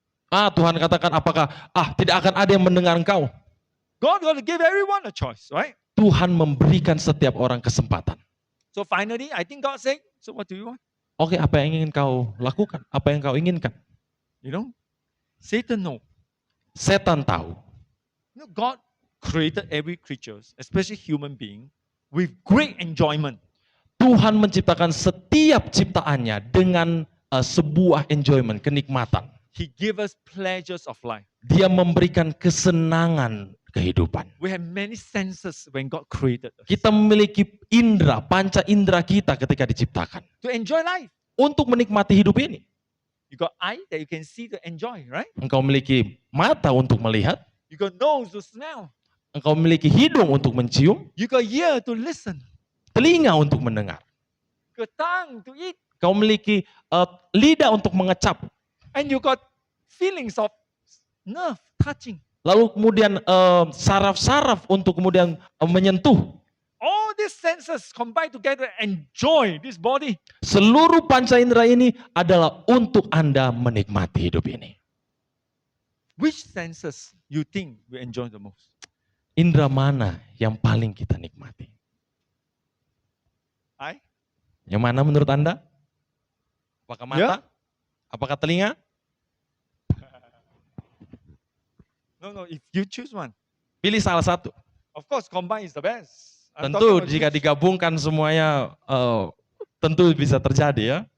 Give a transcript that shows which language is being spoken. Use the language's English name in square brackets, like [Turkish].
[Indonesian] Tuhan katakan, apakah tidak akan ada yang mendengar engkau? [English] God will give everyone a choice, right? [Indonesian] Tuhan memberikan setiap orang kesempatan. [English] So finally, I think God said, so what do you want? [Indonesian] Oke, apa yang ingin kau lakukan? Apa yang kau inginkan? [English] You know, Satan know. [Indonesian] Setan tahu. [English] You know, God created every creature, especially human being, with great enjoyment. [Indonesian] Tuhan menciptakan setiap ciptaannya dengan sebuah enjoyment, kenikmatan. [English] He gave us pleasures of life. [Indonesian] Dia memberikan kesenangan kehidupan. [English] We have many senses when God created us. [Indonesian] Kita memiliki indera, panca indera kita ketika diciptakan. [English] To enjoy life. [Indonesian] Untuk menikmati hidup ini. [English] You got eye that you can see to enjoy, right? [Indonesian] Engkau memiliki mata untuk melihat. [English] You got nose to smell. [Indonesian] Engkau memiliki hidung untuk mencium. [English] You got ear to listen. [Indonesian] Telinga untuk mendengar. [English] You got tongue to eat. [Indonesian] Kau memiliki lidah untuk mengecap. [English] And you got feelings of nerve touching. [Indonesian] Lalu kemudian saraf-saraf untuk kemudian menyentuh. [English] All these senses combine together and enjoy this body. [Indonesian] Seluruh panca indera ini adalah untuk Anda menikmati hidup ini. [English] Which senses you think we enjoy the most? [Indonesian] Indera mana yang paling kita nikmati? [English] I? [Indonesian] Yang mana menurut Anda? Apakah mata? Ya. Apakah telinga? [English] No, if you choose one. [Indonesian] Pilih salah satu. [English] Of course, combine is the best. I'm talking [Indonesian] Tentu [English] about [Indonesian] jika [English] which- [Indonesian] digabungkan semuanya tentu bisa terjadi ya.